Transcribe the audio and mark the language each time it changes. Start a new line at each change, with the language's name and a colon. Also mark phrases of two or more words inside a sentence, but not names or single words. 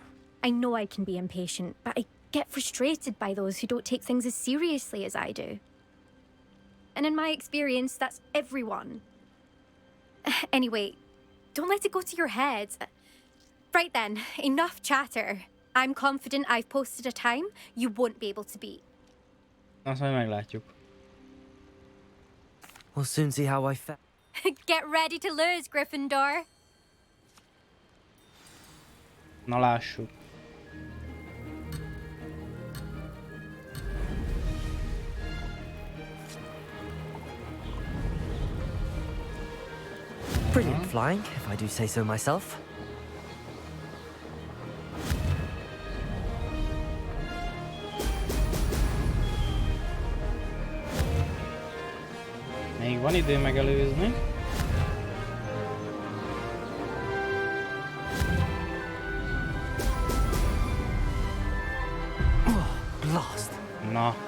English: I know I can be impatient, but I get frustrated by those who don't take things as seriously as I do. And in my experience, that's everyone. Anyway, don't let it go to your head. Right then, enough chatter. I'm confident I've posted a time you won't be able to beat.
Hungarian: Azt majd meglátjuk.
English: We'll soon see how I fare. Get ready to lose, Gryffindor.
Hungarian: Na lássuk.
English: Brilliant flying, if I do say so myself.
Hungarian: Még van idő megelőzni.
English: Blast.
Hungarian: Na.